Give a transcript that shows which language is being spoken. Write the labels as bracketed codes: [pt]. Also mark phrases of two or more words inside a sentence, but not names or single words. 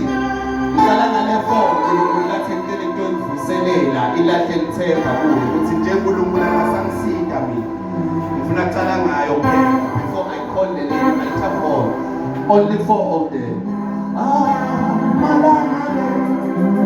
[ss] Ngicala ngale phone uNkulunkulu lathi ngitele into engivuselela ilahle lithemba kuyo ukuthi nje uNkulunkulu akasangisida mina. Ngifuna kucala ngayo phela [en] before I call the name altar call. Only 4 of them. [ss] Amalanga